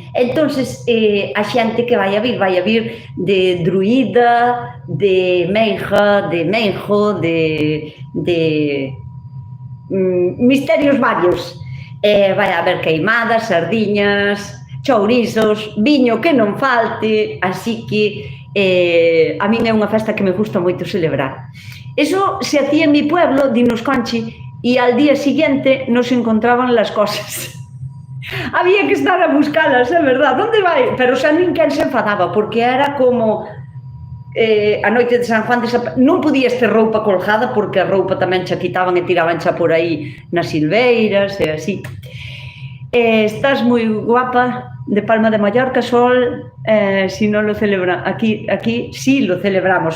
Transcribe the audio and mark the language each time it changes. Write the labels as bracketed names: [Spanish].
[Galician] Entonces, a xente que vai a vir de druida, de menja, de menjo, de misterios varios. Vai haber queimadas, sardiñas, chourizos, viño que non falte, así que a min é unha festa que me gusta moito celebrar. [Spanish] Eso se hacía en mi pueblo, dinos Conchi, e al día siguiente nos encontraban las cosas. [Galician] Había que estar a buscalas, é verdad, onde vai? Pero xa ninguén se enfadaba, porque era como a noite de San Juan non podías ter roupa colgada porque a roupa tamén xa quitaban e tiraban xa por aí nas silveiras e así. Estás moi guapa de Palma de Mallorca, Sol, si non lo celebra aquí sí lo celebramos.